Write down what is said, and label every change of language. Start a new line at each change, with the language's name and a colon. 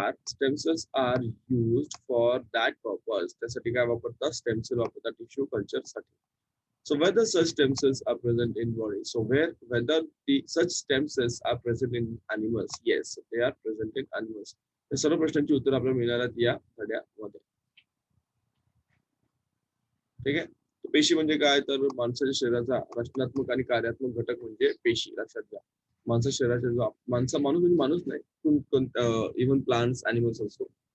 English: Stem cells are used for that purpose.
Marathi: त्यासाठी काय वापरतात? स्टेम सेल वापरतात टिश्यू कल्चर साठी.
English: So whether such stem cells are present in body. So whether such stem cells are present in animals. Yes, they are present in animals.
Marathi: हे सर्व प्रश्नांची उत्तर आपल्याला मिळणार आहेत या धड्यामध्ये. ठीक आहे. पेशी म्हणजे काय तर माणसाच्या शरीराचा रचनात्मक आणि कार्यात्मक घटक म्हणजे पेशी. लक्षात घ्या. माणसाच्या शरीराचा जो माणूस म्हणजे माणूस नाही,
English: even plants animals
Marathi: असतो.